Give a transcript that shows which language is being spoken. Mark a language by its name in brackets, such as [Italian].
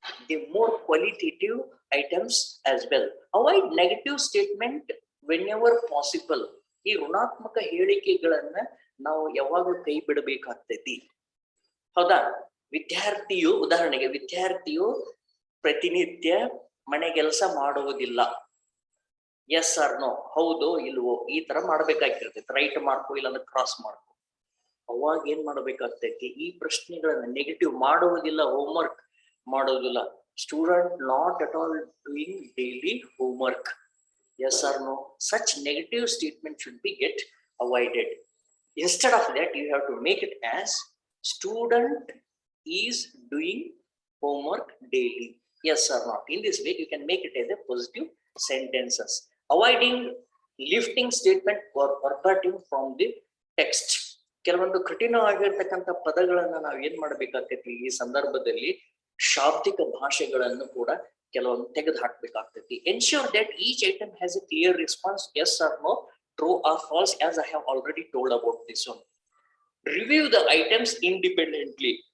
[English] the more qualitative items as well. Avoid negative statement whenever possible. [Kannada] ಈ ಋಣಾತ್ಮಕ ಹೇಳಿಕೆಗಳನ್ನ ನಾವು ಯಾವಾಗಲೂ ಕೈ ಬಿಡಬೇಕಾಗ್ತೈತಿ. ಹೌದಾ? ವಿದ್ಯಾರ್ಥಿಯು, ಉದಾಹರಣೆಗೆ ವಿದ್ಯಾರ್ಥಿಯು ಪ್ರತಿನಿತ್ಯ ಮನೆ ಕೆಲಸ ಮಾಡುವುದಿಲ್ಲ. [English] yes or no, [Kannada] ಹೌದೋ ಇಲ್ವೋ, ಈ ತರ ಮಾಡ್ಬೇಕಾಗಿರ್ತೈತಿ. ರೈಟ್ ಮಾರ್ಕು ಇಲ್ಲಾಂದ್ರೆ ಕ್ರಾಸ್ ಮಾರ್ಕು. ಅವಾಗ ಏನ್ ಮಾಡ್ಬೇಕಾಗ್ತೈತಿ? ಈ ಪ್ರಶ್ನೆಗಳನ್ನ ನೆಗೆಟಿವ್ ಮಾಡುವುದಿಲ್ಲ, ಹೋಮ್ವರ್ಕ್ ಮಾಡೋದಿಲ್ಲ. [English] Student not at all doing daily homework. Yes or no, such negative statement should be get avoided. Instead of that, you have to make it as student is doing homework daily. Yes or not. In this way, you can make it as a positive sentences. Avoiding lifting statement or verbatim from the text. [Kannada] ಕೆಲವೊಂದು ಕಠಿಣವಾಗಿರ್ತಕ್ಕಂಥ ಪದಗಳನ್ನ ನಾವು ಏನ್ ಮಾಡ್ಬೇಕಾಗ್ತೈತಿ ಈ ಸಂದರ್ಭದಲ್ಲಿ? ಶಾಬ್ದಿಕ ಭಾಷೆಗಳನ್ನು ಕೂಡ ಕೆಲವೊಂದು ತೆಗೆದು ಹಾಕ್ಬೇಕಾಗ್ತೈತಿ. [English] Ensure that each item has a clear response, yes or no, true or false, as I have already told about this one. Review the items independently.